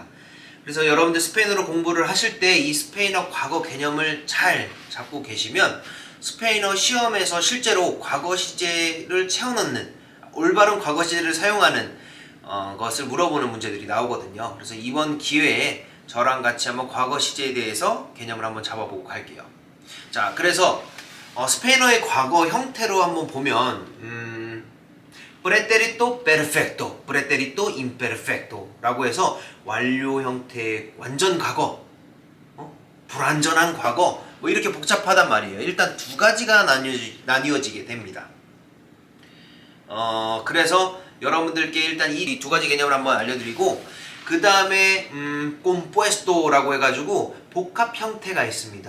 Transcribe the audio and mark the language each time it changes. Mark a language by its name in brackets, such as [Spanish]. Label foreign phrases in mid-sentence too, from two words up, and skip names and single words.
[Korean] 그래서 여러분들 스페인어로 공부를 하실 때 이 스페인어 과거 개념을 잘 잡고 계시면 스페인어 시험에서 실제로 과거 시제를 채워넣는 올바른 과거 시제를 사용하는 것을 물어보는 문제들이 나오거든요. 그래서 이번 기회에 저랑 같이 한번 과거 시제에 대해서 개념을 한번 잡아보고 갈게요. 자, 그래서 스페인어의 과거 형태로 한번 보면 [Spanish] pretérito perfecto, pretérito imperfecto [Korean] 라고 해서 완료 형태의 완전 과거, 불완전한 과거, 뭐 이렇게 복잡하단 말이에요. 일단 두 가지가 나뉘어지게 됩니다. 그래서 여러분들께 일단 이 두 가지 개념을 한번 알려드리고, 그 다음에 compuesto라고 해가지고 복합 형태가 있습니다.